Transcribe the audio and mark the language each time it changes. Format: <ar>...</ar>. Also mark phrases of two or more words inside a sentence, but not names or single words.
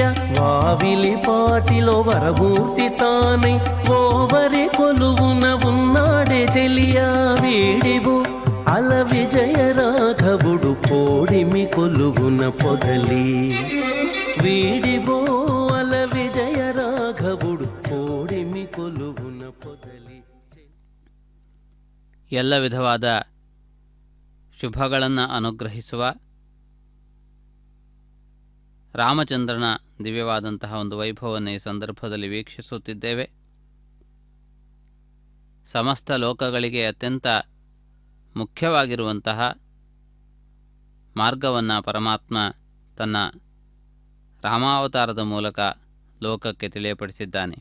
<te>వావిలిపాటిలో వరమూర్తి తానై ఓవరి కొలువున ఉన్నాడే చెలియ. వీడివు అల విజయ రాఘవుడు పోడిమి కొలువున పొదలి. వీడివో అల విజయ రాఘవుడు పోడిమి కొలువున పొదలి.</te> <kn>ಎಲ್ಲ ವಿಧವಾದ ಶುಭಗಳನ್ನು ಅನುಗ್ರಹಿಸುವ ರಾಮಚಂದ್ರನ ದಿವ್ಯವಾದಂತಹ ಒಂದು ವೈಭವವನ್ನು ಈ ಸಂದರ್ಭದಲ್ಲಿ ವೀಕ್ಷಿಸುತ್ತಿದ್ದೇವೆ. ಸಮಸ್ತ ಲೋಕಗಳಿಗೆ ಅತ್ಯಂತ ಮುಖ್ಯವಾಗಿರುವಂತಹ ಮಾರ್ಗವನ್ನು ಪರಮಾತ್ಮ ತನ್ನ ರಾಮಾವತಾರದ ಮೂಲಕ ಲೋಕಕ್ಕೆ ತಿಳಿಯಪಡಿಸಿದ್ದಾನೆ.</kn>